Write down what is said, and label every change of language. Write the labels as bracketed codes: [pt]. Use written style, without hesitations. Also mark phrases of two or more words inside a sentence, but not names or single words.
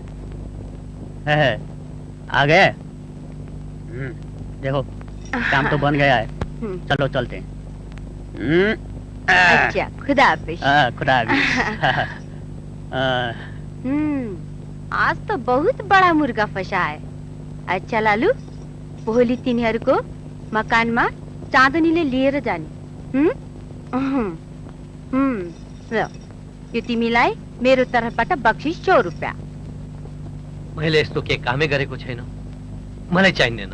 [hi] है, आ गए। देखो काम तो बन गया है। चलो चलते हैं। अच्छा, खुदा हाफिज। खुदा हाफिज। आज तो बहुत बड़ा मुर्गा फंसा है। अच्छा लालू, [ne] भोलि तिनीहरूको मकानमा चाँदनीले लिएर जाने। ल, यो तिमीलाई मेरो तर्फबाट बक्सिस 100 रुपैयाँ। मैले यस्तो के कामै गरेको छैन, मलाई चाहिँदैन।